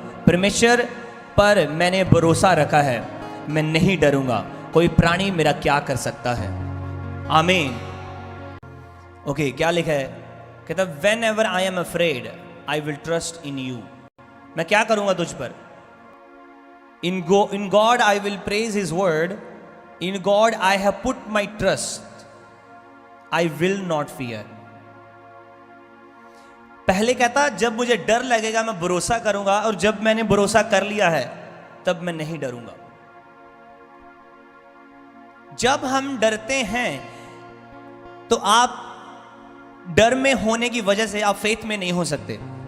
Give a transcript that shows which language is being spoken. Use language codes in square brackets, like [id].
[hi] परमेश्वर पर मैंने भरोसा रखा है, मैं नहीं डरूंगा, कोई प्राणी मेरा क्या कर सकता है। आमीन। ओके, क्या लिखा है? कहता [en] Whenever I am afraid I will trust in you. [hi] मैं क्या करूंगा तुझ पर? [en] In God I will praise His word. In God I have put my trust. I will not fear. [hi] पहले कहता जब मुझे डर लगेगा मैं भरोसा करूंगा, और जब मैंने भरोसा कर लिया है तब मैं नहीं डरूंगा। जब हम डरते हैं तो आप डर में होने की वजह से आप फेथ में नहीं हो सकते।